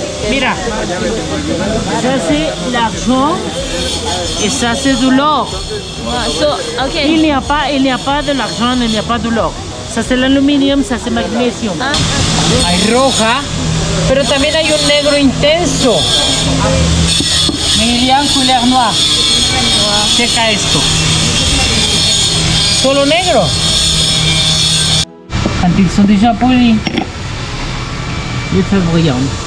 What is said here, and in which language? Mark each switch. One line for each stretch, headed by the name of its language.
French: Mira, ça c'est l'argent et ça c'est de l'or.
English: Wow. So, okay.
French: Il n'y a pas de l'argent, il n'y a pas de l'or. Ça c'est l'aluminium, ça c'est magnesium. Ah.
Spanish: Hay roja, pero también hay un negro intenso.
French: Meridian couleur noire.
Spanish: Checa esto. Solo negro.
French: Quand ils sont déjà polis, ils sont brillants.